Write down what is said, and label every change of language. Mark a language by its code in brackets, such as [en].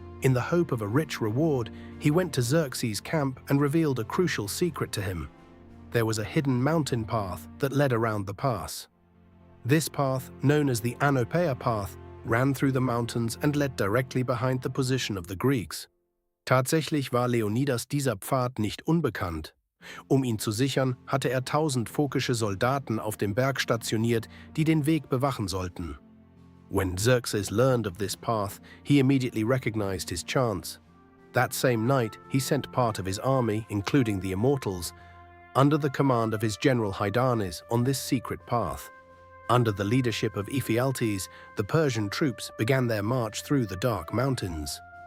[en] In the hope of a rich reward, he went to Xerxes' camp and revealed a crucial secret to him. There was a hidden mountain path that led around the pass. This path, known as the Anopeia path, ran through the mountains and led directly behind the position of the Greeks. [de] Tatsächlich war Leonidas dieser Pfad nicht unbekannt. Ihn zu sichern, hatte 1000 phokische Soldaten auf dem Berg stationiert, die den Weg bewachen sollten. [en] When Xerxes learned of this path, he immediately recognized his chance. That same night, he sent part of his army, including the Immortals, under the command of his general Hydarnes on this secret path. Under the leadership of Ephialtes, the Persian troops began their march through the dark mountains.